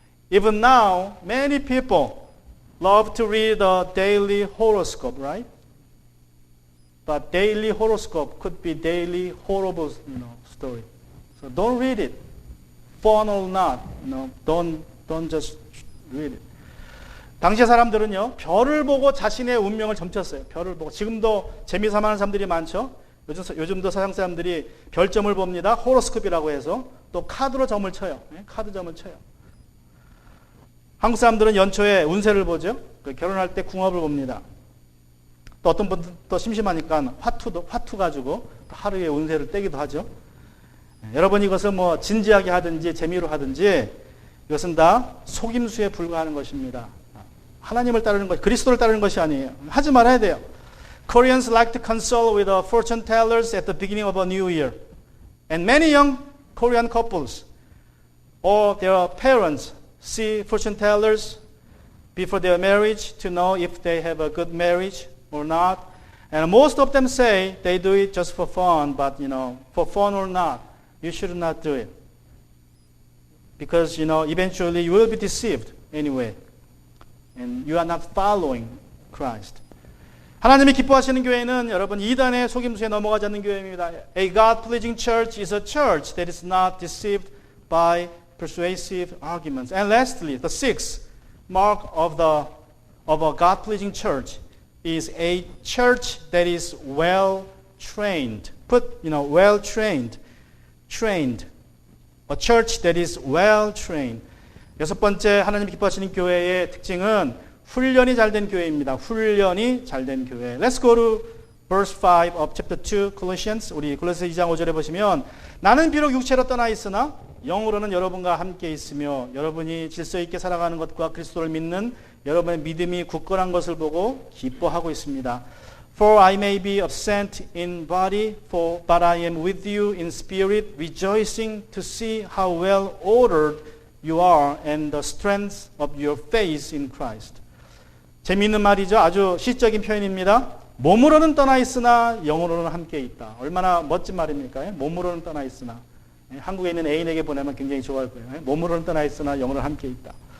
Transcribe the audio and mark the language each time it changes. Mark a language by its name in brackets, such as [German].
[English] Even now, many people love to read a daily horoscope, right? But daily horoscope could be daily horrible, story. So don't read it. Fun or not, don't just read it. [Korean] 당시 사람들은요, 별을 보고 자신의 운명을 점쳤어요. 별을 보고. 지금도 재미삼아하는 사람들이 많죠. 요즘도 서양 사람들이 별점을 봅니다. 호로스코프라고 해서 또 카드로 점을 쳐요. 카드 점을 쳐요. 한국 사람들은 연초에 운세를 보죠. 결혼할 때 궁합을 봅니다. 또 어떤 분들 또 심심하니까 화투 가지고 하루에 운세를 떼기도 하죠. 여러분, 이것은 뭐 진지하게 하든지 재미로 하든지 이것은 다 속임수에 불과하는 것입니다. 하나님을 따르는 것, 그리스도를 따르는 것이 아니에요. 하지 말아야 돼요. [English] Koreans like to consult with fortune tellers at the beginning of a new year. And many young Korean couples or their parents see fortune tellers before their marriage to know if they have a good marriage or not. And most of them say they do it just for fun, but for fun or not, you should not do it. Because eventually you will be deceived anyway. And you are not following Christ. [Korean] 하나님이 기뻐하시는 교회는 여러분 이단의 속임수에 넘어가지 않는 교회입니다. [English] A God-pleasing church is a church that is not deceived by persuasive arguments. And lastly, the sixth mark of a God-pleasing church is a church that is well-trained. Well-trained. Trained. A church that is well-trained. [Korean] 여섯 번째 하나님이 기뻐하시는 교회의 특징은 훈련이 잘된 교회입니다. 훈련이 잘된 교회. [English] Let's go to verse 5 of chapter 2 Colossians. [Korean] 우리 골로새 2장 5절에 보시면 나는 비록 육체로 떠나 있으나 영으로는 여러분과 함께 있으며 여러분이 질서 있게 살아가는 것과 그리스도를 믿는 여러분의 믿음이 굳건한 것을 보고 기뻐하고 있습니다. [English] For I may be absent in body, but I am with you in spirit, rejoicing to see how well ordered you are and the strength of your faith in Christ. [Korean] 재미있는 말이죠. 아주 시적인 표현입니다. 몸으로는 떠나 있으나 영으로는 함께 있다. 얼마나 멋진 말입니까? 몸으로는 떠나 있으나. 한국에 있는 애인에게 보내면 굉장히 좋아할 거예요. 몸으로는 떠나 있으나 영으로는 함께 있다.